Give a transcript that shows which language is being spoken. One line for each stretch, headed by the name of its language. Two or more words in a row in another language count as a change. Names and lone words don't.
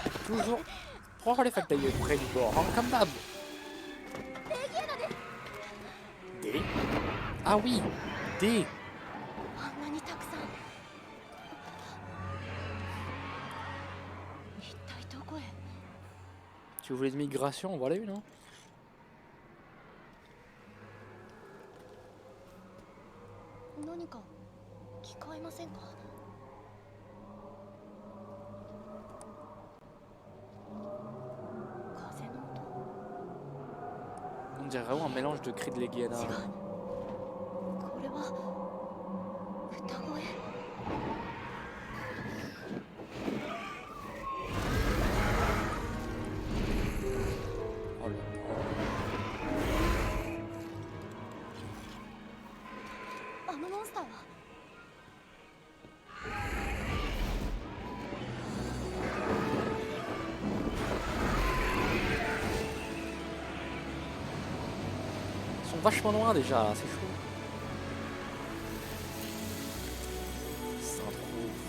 French: toujours les factailleux près du bord, hein, comme d'hab. D. Ah oui, D.
Japanese: あんなにたくさん。一体どこへ。
French: Tu voulais de migration, voilà une, non?
Japanese: 何か聞こえませんか。風の音。
French: On dirait vraiment un mélange de cris de Leguiana.
Japanese: 違う。これは歌声。
French: Oh là là.
Japanese: あのモンスターは。
French: Ils sont vachement loin déjà, là, c'est chaud. C'est un trou.